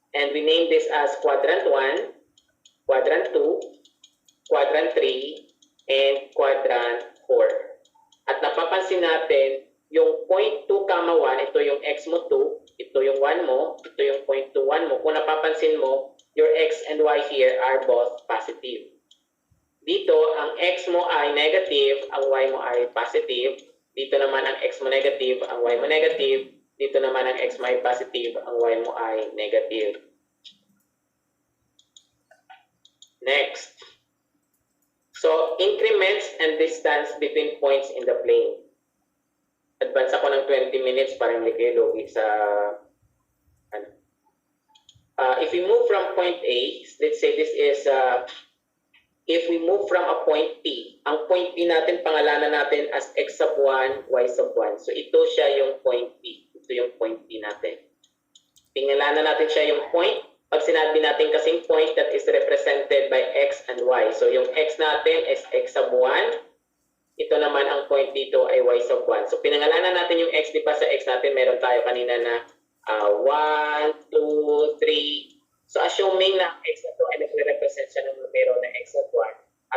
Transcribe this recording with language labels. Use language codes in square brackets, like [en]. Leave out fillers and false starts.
[en] And we name this as quadrant 1, quadrant 2, quadrant 3, and quadrant 4. [tl] At napapansin natin, yung point 2, 1, ito yung x mo 2, ito yung 1 mo, ito yung point 2, 1 mo. Kung napapansin mo, [en] your x and y here are both positive. [tl] Dito, ang x mo ay negative, ang y mo ay positive. Dito naman ang x mo negative, ang y mo negative. Dito naman ang x mo ay positive, ang y mo ay negative. [en] Next. So, increments and distance between points in the plane. [tl] Advance ako ng 20 minutes para hindi kayo lugi sa... [en] if we move from point A, let's say this is... if we move from a point P, [tl] ang point P natin, pangalanan natin [en] as x sub 1, y sub 1. [tl] So, ito siya yung point P. Ito yung point P natin. Pangalanan natin siya yung point. Pag sinabi natin kasing [en] point, that is represented by x and y. [tl] So, yung x natin is x sub 1. Ito naman ang point dito ay y sub 1. So, pinangalanan natin yung x, di ba sa x natin, meron tayo kanina na 1, 2, 3. So, assuming na x na ito ay nagre-represent siya ng numero na x sub 1.